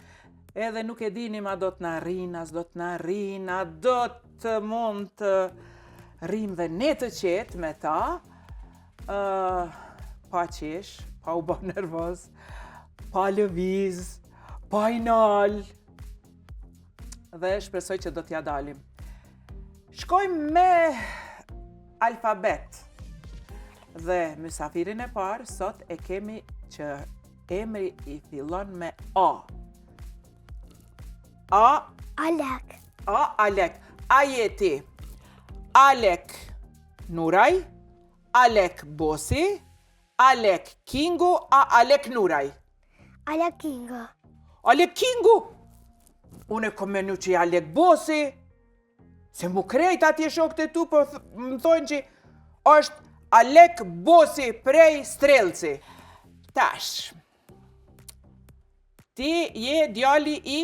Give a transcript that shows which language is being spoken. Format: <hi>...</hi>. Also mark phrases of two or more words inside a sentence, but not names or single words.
<sq>Edhe nuk e dinim a do të na rrinë, as do të na rrinë, a do të mund të rrim dhe ne të qetë me ta, pa qesh, pa u bë nervoz, pa lëviz, pa i nal, dhe shpresoj që do t'ja dalim. Shkojmë me alfabet, dhe mysafirin e parë sot e kemi që emri i fillon me A. Alek. Alek. A jeti Alek Nuraj, Alek Bosi, Alek Kingu, Alek Nuraj? Alek Kingu. Alek Kingu? Unë e kom menu që i Alek Bosi, se mu krejt atje shokët e tu, po më thonë që është Alek Bosi prej Strelci. Tash, ti je djali i?</sq>